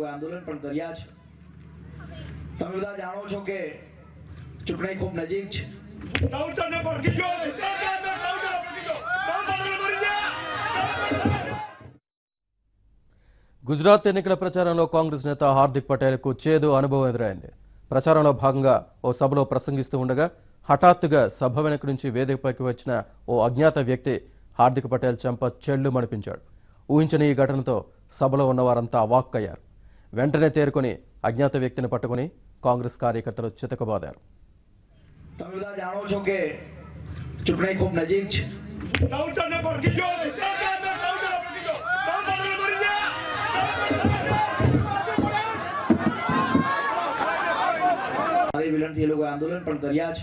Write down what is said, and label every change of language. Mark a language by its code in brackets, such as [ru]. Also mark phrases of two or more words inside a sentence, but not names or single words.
[gu] આંદોલન પણ કર્યા છે. તમે બધા જાણો છો કે ચૂંટણી ખૂબ નજીક છે. [te] గుజరాత్ ఎన్నికల ప్రచారంలో కాంగ్రెస్ నేత హార్దిక్ పటేల్కు చేదు అనుభవం ఎదురైంది. ప్రచారంలో భాగంగా ఓ సభలో ప్రసంగిస్తూ ఉండగా హఠాత్తుగా సభ వెనుక నుంచి వేదికపైకి వచ్చిన ఓ అజ్ఞాత వ్యక్తి హార్దిక్ పటేల్ చెంప చెళ్లు మణిపించాడు. ఊహించని ఈ ఘటనతో సభలో ఉన్నవారంతా అవాక్కయ్యారు. వెంటనే తేరుకొని అజ్ఞాత వ్యక్తిని పట్టుకుని కాంగ్రెస్ కార్యకర్తలు చితకబాదారు. [gu] તમે બધા જાણો છો કે ચૂંટણી ખૂબ નજીક છે. મારી વિલનથી એ લોકો આંદોલન પણ કર્યા છે.